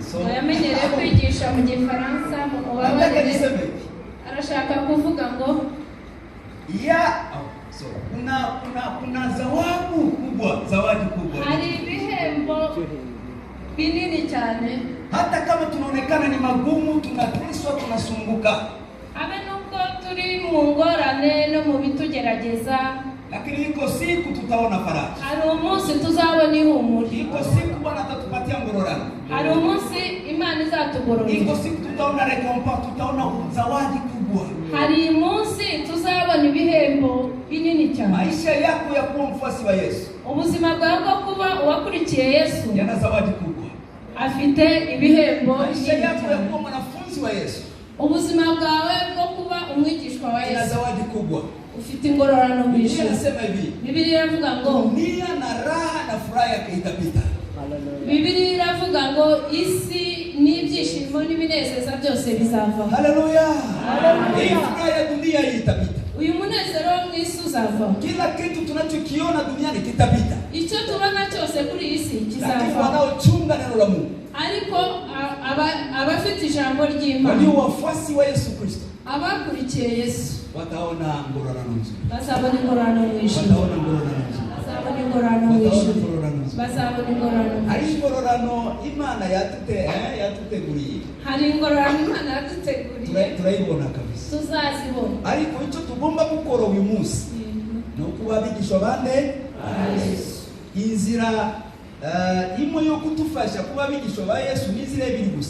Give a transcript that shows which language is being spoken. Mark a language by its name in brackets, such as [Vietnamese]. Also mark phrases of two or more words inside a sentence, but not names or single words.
[Kinyarwanda] So yamenyereye kwigisha mu Gifaransa mu mubabare. Arashaka kuvuga ngo [Swahili] kuna zawadi kubwa. [Kinyarwanda] Hari ibihembo binini cyane. [Swahili] Hata kama tunaonekana ni magumu, tunateswa, tunasumbuka. [Kinyarwanda] Abe nubwo turi mu ngorane no mu bitugerageza, [Swahili] lakini iko siku tutaona faraja. [Kinyarwanda] Hari umunsi tuzabona ihumure. [Swahili] Iko siku Bwana atatupatia ngororano. [Kinyarwanda] Hari umunsi Imana izatugororera. [Swahili] Iko siku tutaona recompense, tutaona zawadi kubwa. [Kinyarwanda] Hari umunsi tuzabona ibihembo binini cyane. [Swahili] Maisha yako ya kuwa mfuasi wa Yesu, [Kinyarwanda] ubuzima bwawe bwo kuba uwakurikiye Yesu, [Swahili] yana zawadi kubwa. [Kinyarwanda] Afite ibihembo. [Swahili] Maisha yako ya kuwa mwanafunzi wa Yesu, [Kinyarwanda] ubuzima bwawe bwo kuba umwigishwa wa Yesu, [Swahili] yana zawadi kubwa. [Kinyarwanda] Ufite ingororano mu ijuru. [Swahili] Inasema hivi, [Kinyarwanda] Biblia iravuga ngo [Swahili] dunia na raha na furaha yake itapita. [Kinyarwanda] Biblia iravuga ngo isi n'ibyishimo n'ibinezeza byose bizava. Haleluya. Haleluya. [Swahili] Hii furaha ya dunia hii itapita. [Kinyarwanda] Uyu munezero wo mu isi uzava. [Swahili] Kila kitu tunachokiona duniani kitapita. [Kinyarwanda] Icyo tubona cyose kuri isi kizava. [Swahili] Lakini wanaochunga neno la Mungu, [Kinyarwanda] ariko abafite ijambo ry'Imana, [Swahili] walio wafuasi wa Yesu Kristo, [Kinyarwanda] abakurikiye Yesu, [Swahili] wataona ngororano nzuri. [Kinyarwanda] bazabona ingororano mu ijuru. [Swahili] Wataona ngororano nzuri. [Kinyarwanda] Bazabona ingororano mu ijuru. Bazabona ingororano. Hari ingororano Imana yatuteguriye. Hari ingororano Imana yaduteguriye. Turayibona kabisa. Tuzazibona. Ariko icyo tugomba gukora uyu munsi no kubabigishwa bande inzira imwe yo kutufasha kuba abigishwa ba Yesu n'inzira ebyiri gusa.